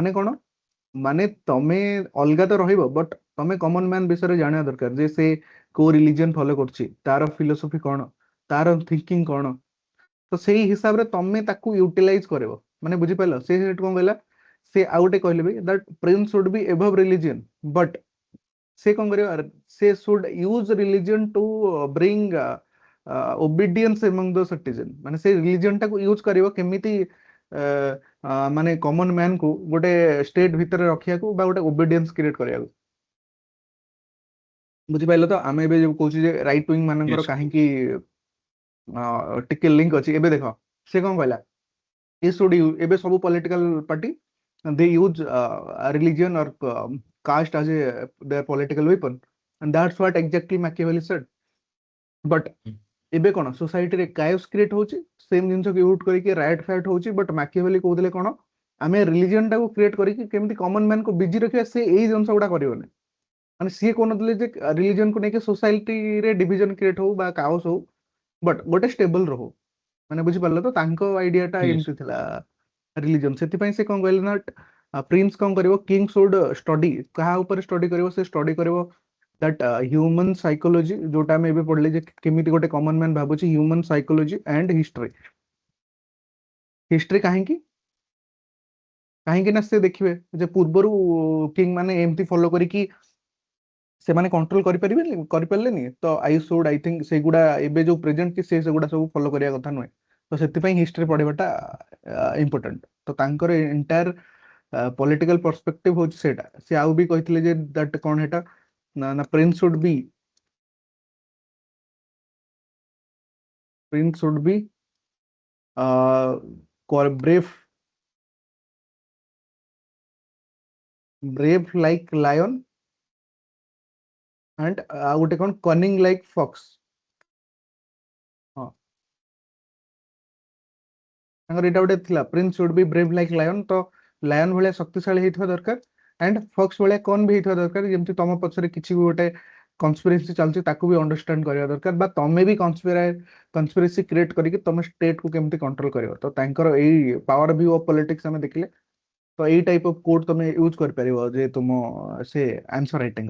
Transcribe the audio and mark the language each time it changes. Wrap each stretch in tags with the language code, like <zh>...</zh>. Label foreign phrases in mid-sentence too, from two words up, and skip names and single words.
<or>ମାନେ କଣ, ମାନେ ତମେ ଅଲଗା ତ ରହିବ, ବଟ୍ ତମେ</or> <en>common man</en> <or>ବିଷୟରେ ଜାଣିବା ଦରକାର ଯେ ସେ କୋଉ</or> <en>religion follow</en> <or>କରୁଛି, ତାର ଫିଲୋସଫି କଣ, ତାର ଥିଙ୍କିଂ କଣ। ତ ସେଇ ହିସାବରେ ତମେ ତାକୁ ୟୁଟିଲାଇଜ କରିବ। ମାନେ ବୁଝିପାରିଲ, ସେ ସେଠୁ କଣ କହିଲା, ସେ ଆଉ ଗୋଟେ କହିଲେ ବି</or> <en>that prince should be above religion,</en> <or>but ସେ କଣ କରିବ, ସେ</or> <en>should use religion to bring obedience among the citizen।</en> <or>ମାନେ ସେ ରିଲିଜିୟନ ଟାକୁ ୟୁଜ କରିବ କେମିତି ମାନେ</or> <en>common man</en> <or>କୁ ଗୋଟେ ଷ୍ଟେଟ ଭିତରେ ରଖିବାକୁ ବା ଗୋଟେ</or> <en>obedience create</en> <or>କରିବାକୁ। ବୁଝିପାରିଲ ତ, ଆମେ ଏବେ ଯୋଉ କହୁଛୁ ଯେ</or> <en>right wing</en> <or>ମାନଙ୍କର</or> <en>Yes.</en> <or>କାହିଁକି ଟିକେ ଲିଙ୍କ ଅଛି। ଏବେ ଦେଖ ସେ କଣ କହିଲା, ଏବେ ସବୁ</or> <en>political party they use religion or caste as their political weapon, and that's what exactly Machiavelli said.</en> <or>But ଏବେ କଣ ସୋସାଇଟିରେ</or> <en>chaos create</en> <or>ହଉଛି, ସେମ ଜିନିଷକୁ ୟୁଜ କରିକି</or> <en>riot fight</en> <or>ହଉଛି। ବଟ୍ Machiavelli କହୁଥିଲେ କଣ, ଆମେ ରିଲିଜିୟନ ଟାକୁ କ୍ରିଏଟ କରିକି କେମିତି</or> <en>common manକୁ</en> <or>ବିଜି ରଖିବା, ସେ ଏଇ ଜିନିଷ ଗୁଡା କରିବନି। ମାନେ ସିଏ କହୁନଥିଲେ ଯେ ରିଲିଜିୟନକୁ ନେଇକି ସୋସାଇଟିରେ</or> <en>division create</en> <or>ହଉ ବା କାଓସ ହଉ, ବଟ୍ ଗୋଟେ ଷ୍ଟେବଲ ରହୁ। ମାନେ ବୁଝିପାରିଲ ତ, ତାଙ୍କ ଆଇଡିଆଟା</or> <en>Yes.</en> <or>ଏମିତି ଥିଲା ରିଲିଜିୟନ। ସେଥିପାଇଁ ସେ କଣ କହିଲେ ନା, ପ୍ରିନ୍ସ କଣ କରିବ,</or> <en>king should study,</en> <or>କାହା ଉପରେ ଷ୍ଟଡି କରିବ, ସେ ଷ୍ଟଡି କରିବ</or> <en>that human psychology,</en> <or>ଯୋଉଟା ଆମେ ଏବେ ପଢିଲେ ଯେ କେମିତି ଗୋଟେ</or> <en>common man</en> <or>ଭାବୁଛି,</or> <en>human psychology and history।</en> <or>କାହିଁକି ନା ସେ ଦେଖିବେ ଯେ ପୂର୍ବରୁ କିଙ୍ଗ ମାନେ ଏମିତି ଫଲୋ କରିକି ସେମାନେ କଣ୍ଟ୍ରୋଲ କରିପାରିଲେନି, ତ</or> <en>I think</en> <or>ସେଗୁଡା ଏବେ ଯୋଉ ପ୍ରେଜେଣ୍ଟ କି ସେଗୁଡା ସବୁ ଫଲୋ କରିବା କଥା ନୁହେଁ। ତ ସେଥିପାଇଁ ହିଷ୍ଟ୍ରି ପଢିବାଟା ଇମ୍ପୋର୍ଟାଣ୍ଟ। ତ ତାଙ୍କର</or> <en>entire political perspective</en> <or>ହଉଛି ସେଇଟା। ସେ ଆଉ ବି କହିଥିଲେ ଯେ that କଣ ହେଟା ନା</or> <en>prince should be brave like lion</en> <or>and ଆଉ ଗୋଟେ କଣ</or> <en>cunning like fox।</en> <or>ହଁ, ତାଙ୍କର ଏଇଟା ଗୋଟେ ଥିଲା,</or> <en>prince should be brave like lion.</en> <or>ତ ଲାୟନ ଭଳିଆ ଶକ୍ତିଶାଳୀ ହେଇଥିବା ଦରକାର,</or> <en>and fox</en> <or>ଭଳିଆ କନ୍ ବି ହେଇଥିବା ଦରକାର। ଯେମିତି ତମ ପଛରେ କିଛି ବି ଗୋଟେ କନସ୍ପିରେସି ଚାଲୁଛି, ତାକୁ ବି ଅଣ୍ଡରଷ୍ଟାଣ୍ଡ କରିବା ଦରକାର, ବା ତମେ ବି</or> <en>conspiracy create</en> <or>କରିକି ତମେ ଷ୍ଟେଟ କୁ କେମିତି କଣ୍ଟ୍ରୋଲ କରିବ। ତ ତାଙ୍କର ଏଇ</or> <en>power view of politics</en> <or>ଆମେ ଦେଖିଲେ, ତ ଏଇ</or> <en>type of code</en> <or>ତମେ ୟୁଜ କରିପାରିବ ଯେ ତୁମ ସେ</or> <en>answer writingରେ।</en>